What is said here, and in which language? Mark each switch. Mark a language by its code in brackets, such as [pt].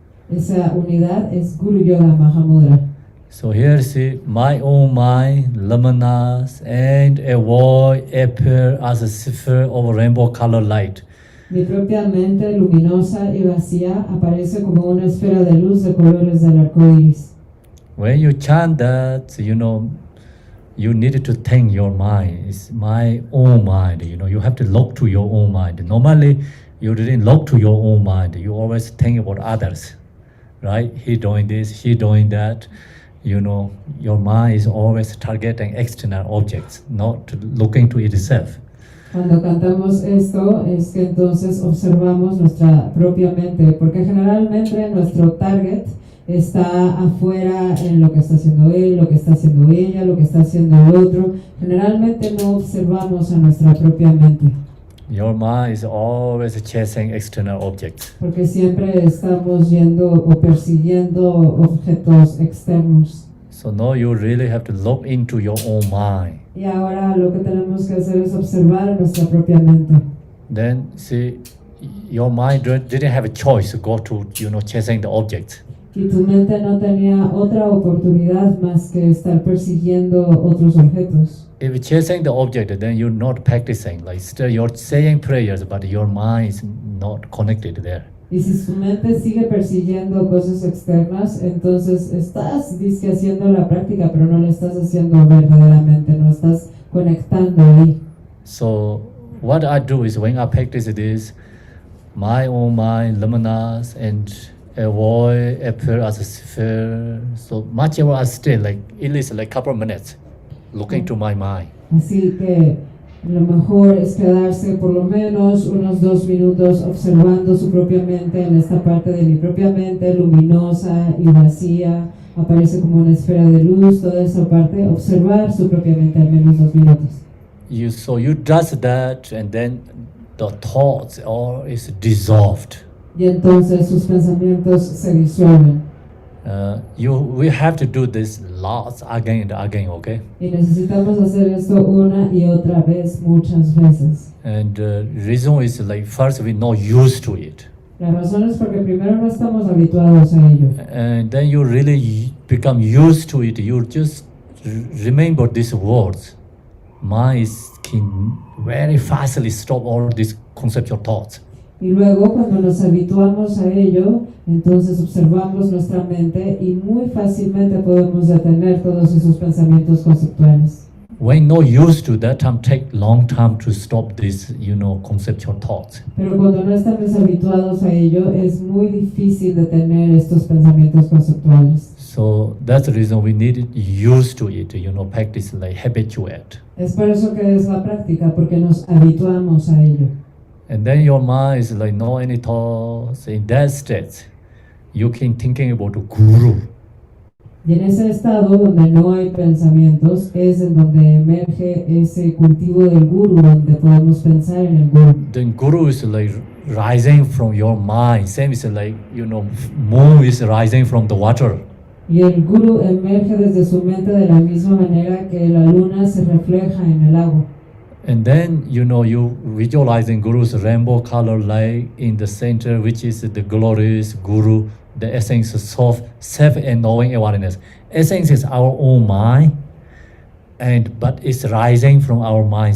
[es] Esa unidad es Guru Yoga Mahamudra. [en] So here see, my own mind, luminous, and a void appear as a sphere of rainbow color light. [es] Mi propia mente luminosa y vacía aparece como una esfera de luz de colores del arco iris. [en] When you chant that, you need to thank your mind. It's my own mind. You have to look to your own mind. Normally, you didn't look to your own mind. You always think about others, right? He doing this, he doing that. Your mind is always targeting external objects, not looking to itself. [es] Cuando cantamos esto es que entonces observamos nuestra propia mente, porque generalmente nuestro target está afuera en lo que está haciendo él, lo que está haciendo ella, lo que está haciendo el otro. Generalmente no observamos a nuestra propia mente. [en] Your mind is always chasing external objects. [es] Porque siempre estamos yendo o persiguiendo objetos externos. [en] So now you really have to look into your own mind. [es] Y ahora lo que tenemos que hacer es observar nuestra propia mente. [en] Then see, your mind didn't have a choice to go to, chasing the objects. [es] Y tu mente no tenía otra oportunidad más que estar persiguiendo otros objetos. [en] If you're chasing the object, then you're not practicing. Like still you're saying prayers, but your mind is not connected there. [es] Y si su mente sigue persiguiendo cosas externas, entonces estás dizque haciendo la práctica, pero no lo estás haciendo verdaderamente, no estás conectando ahí. [en] So what I do is when I practice this, my own mind, luminous, and a void appear as a sphere. So much ever I stay, like at least like couple of minutes, looking to my mind. [es] Así que lo mejor es quedarse por lo menos unos 2 minutos observando su propia mente en esta parte de mi propia mente luminosa y vacía. Aparece como una esfera de luz, toda esa parte, observar su propia mente al menos 2 minutos. [en] So you does that, and then the thoughts all is dissolved. [es] Y entonces sus pensamientos se disuelven. [en] We have to do this lots again and again, okay? [es] Y necesitamos hacer esto una y otra vez, muchas veces. [en] And reason is like first we're not used to it. [es] La razón es porque primero no estamos habituados a ello. [en] And then you really become used to it. You just remember these words. Mind can very fastly stop all these conceptual thoughts. [es] Y luego cuando nos habituamos a ello, entonces observamos nuestra mente y muy fácilmente podemos detener todos esos pensamientos conceptuales. [en] When not used to that time, take long time to stop these, conceptual thoughts. [es] Pero cuando no estamos habituados a ello, es muy difícil detener estos pensamientos conceptuales. [en] So that that's the reason we need it used to it, practice like habituate. [es] Es por eso que es la práctica, porque nos habituamos a ello. [en] And then your mind is like no any thoughts. In that state, you can thinking about the guru. [es] Y en ese estado donde no hay pensamientos es en donde emerge ese cultivo del guru, donde podemos pensar en el guru. [en] Then guru is like rising from your mind. Same is like, moon is rising from the water. [es] Y el guru emerge desde su mente de la misma manera que la luna se refleja en el agua. [en] And then, you visualizing Guru's rainbow color light in the center, which is the glorious Guru, the essence of self and knowing awareness. Essence is our own mind, but it's rising from our mind.